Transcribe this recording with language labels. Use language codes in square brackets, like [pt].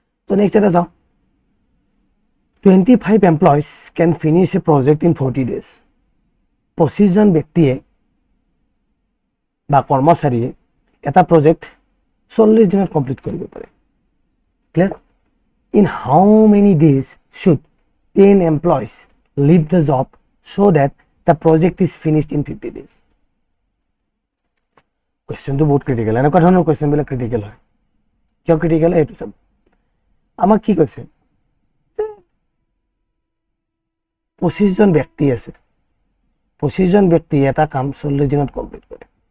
[as] তো নেক্সট এটা যাওঁ। [en] 25 employees can finish a project in 40 days। [as] 25 জন ব্যক্তিয়ে বা কৰ্মচাৰীয়ে এটা প্ৰজেক্ট 40 দিনত কমপ্লিট কৰিব পাৰে। Clear? [en] In how many days should 10 employees leave the job so' that the project is finished in 50 days। [as] কুৱেশ্যনটো বহুত ক্ৰিটিকেল, এনেকুৱা ধৰণৰ কুৱেশ্যনবিলাক ক্ৰিটিকেল হয়। কিয় ক্ৰিটিকেল এইটো চাব। আমাক কি কৈছে যে 25 জন ব্যক্তি আছে, 25 জন ব্যক্তি এটা কাম 40 দিনত কমপ্লিট কৰে।